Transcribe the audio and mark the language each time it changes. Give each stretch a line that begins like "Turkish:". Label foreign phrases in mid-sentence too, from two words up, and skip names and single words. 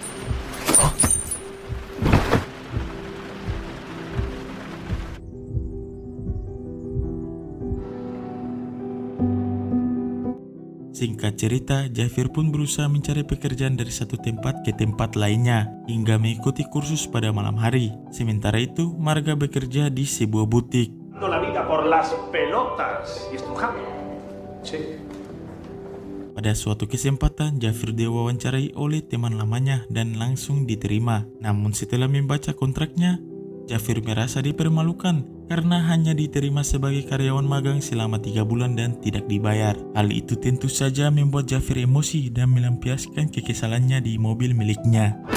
Indonesian: Singkat cerita, Jafir pun berusaha mencari pekerjaan dari satu tempat ke tempat lainnya, hingga mengikuti kursus pada malam hari. Sementara itu, Marga bekerja di sebuah butik.
Spanish: La vida por las pelotas y estrujando. Sí.
Indonesian: Pada suatu kesempatan, Jafir diwawancarai oleh teman lamanya dan langsung diterima. Namun setelah membaca kontraknya, Jafir merasa dipermalukan karena hanya diterima sebagai karyawan magang selama 3 bulan dan tidak dibayar. Hal itu tentu saja membuat Jafir emosi dan melampiaskan kekesalannya di mobil miliknya.